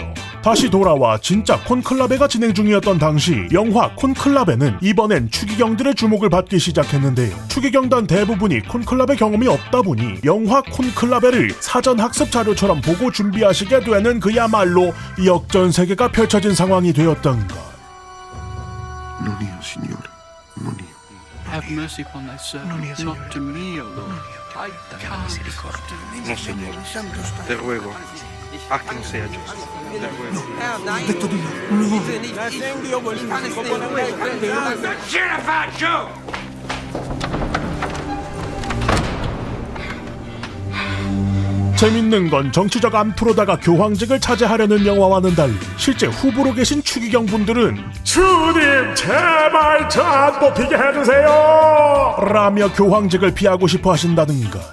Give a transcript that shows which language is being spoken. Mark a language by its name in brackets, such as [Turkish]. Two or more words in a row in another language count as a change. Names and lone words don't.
[Korean] 다시 돌아와 진짜 콘클라베가 진행 중이었던 당시 영화 콘클라베는 이번엔 추기경들의 주목을 받기 시작했는데요. 추기경단 대부분이 콘클라베 경험이 없다 보니 영화 콘클라베를 사전 학습 자료처럼 보고 준비하시게 되는 그야말로 역전세계가 펼쳐진 상황이 되었던 것. [Italian] Non io, Signore, non io. [English] Have mercy upon thy servant, not to me, O Lord. I can't [Spanish] No, Signore, te ruego, haz que no sea justo. Te ruego. [Korean] 재밌는 건 정치적 암투로다가 교황직을 차지하려는 영화와는 달리 실제 후보로 계신 추기경 분들은 주님 제발 저 안 뽑히게 해주세요 라며 교황직을 피하고 싶어 하신다는 것.